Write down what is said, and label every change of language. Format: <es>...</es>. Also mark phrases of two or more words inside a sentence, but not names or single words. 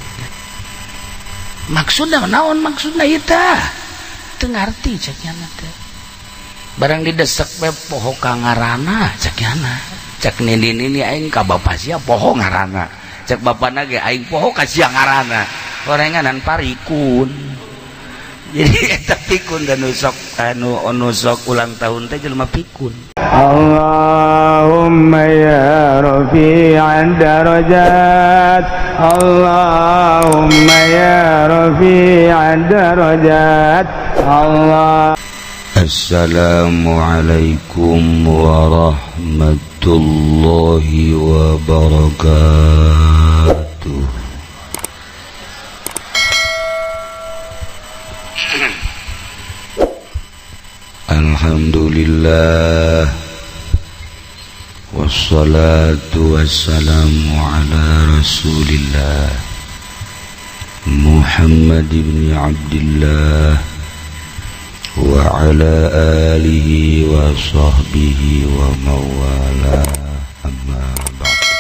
<su>maksudna naon maksudna ieu teh teu ngarti cek nya teh barang didesek bae poho ka ngaranna cek nya cek Nini aing ka bapa sia poho ngaranna cek bapana ge aing poho ka sia ngaranna gorenganan parikun jadi eta pikun dan nusok nusok</su> <id>ulang tahun</id> <su>teh jelema pikun</su> <ar>اللهم يا رافع الدرجات اللهم يا رافع الدرجات الله. السلام عليكم ورحمة الله وبركاته. الحمد لله والصلاة والسلام على رسول الله محمد بن عبد الله وعلى آله وصحبه وموالاه أما بعد.</ar>